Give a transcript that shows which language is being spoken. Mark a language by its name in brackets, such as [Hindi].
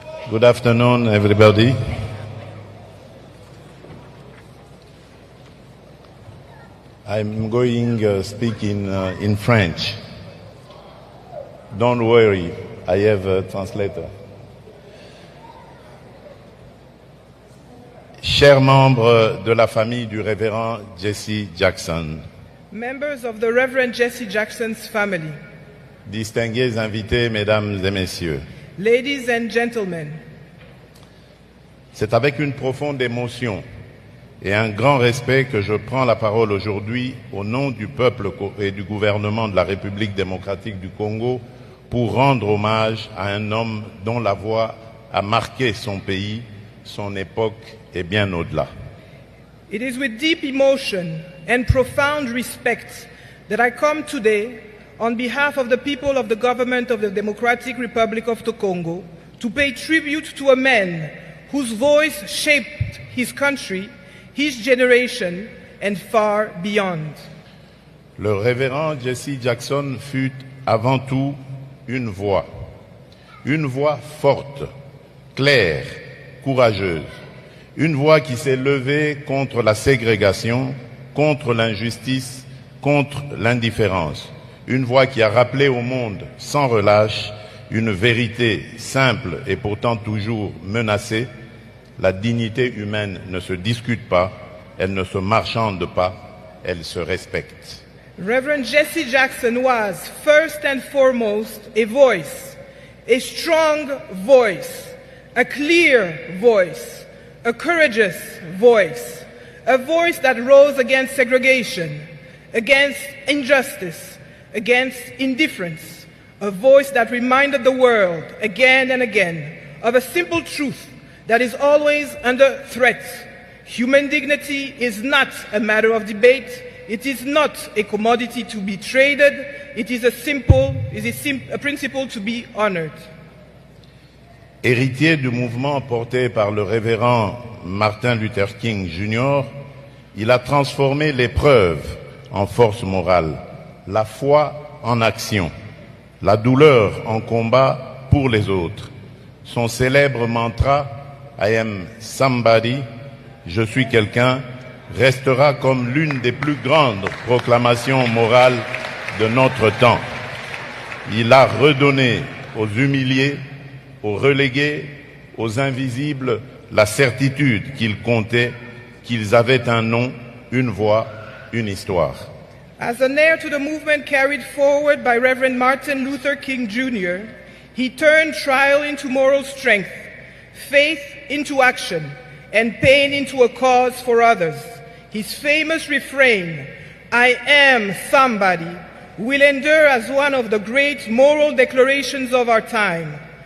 [English] Good afternoon, everybody. I'm going to speak in French. Don't worry, I have a translator. [French] Chers membres de la famille du révérend Jesse Jackson, [English] Members of the Reverend Jesse Jackson's family, [French] distingués invités, mesdames et messieurs, [English] ladies and gentlemen, [French] c'est avec une profonde émotion et un grand respect que je prends la parole aujourd'hui au nom du peuple et du gouvernement de la République démocratique du Congo pour rendre hommage à un homme dont la voix a marqué son pays, son époque et bien au-delà. [English] it is with deep emotion and profound respect that I come today on behalf of the people of the government of the Democratic Republic of the Congo to pay tribute to a man whose voice shaped his country, his generation, and far beyond. [French] Le révérend Jesse Jackson fut avant tout une voix forte, claire, courageuse, une voix qui s'est levée contre la ségrégation, contre l'injustice, contre l'indifférence, une voix qui a rappelé au monde sans relâche une vérité simple et pourtant toujours menacée: la dignité humaine ne se discute pas, elle ne se marchande pas, elle se respecte. [English] Reverend Jesse Jackson was, first and foremost, a voice, a strong voice, a clear voice, a courageous voice, a voice that rose against segregation, against injustice, against indifference, a voice that reminded the world again and again of a simple truth that is always under threat. Human dignity is not a matter of debate. It is not a commodity to be traded. It is a principle to be honored. [French] Héritier du mouvement porté par le révérend Martin Luther King Jr., il a transformé l'épreuve en force morale, la foi en action, la douleur en combat pour les autres. Son célèbre mantra « [English] I am somebody [French] », je suis quelqu'un, restera comme l'une des plus grandes proclamations morales de notre temps. Il a redonné aux humiliés, aux relégués, aux invisibles la certitude qu'ils comptaient, qu'ils avaient un nom, une voix, une histoire. [English] As an heir to the movement carried forward by Reverend Martin Luther King Jr., he turned trial into moral strength, faith into action, and pain into a cause for others. His famous refrain, "I am somebody," will endure as one of the great moral declarations of our time.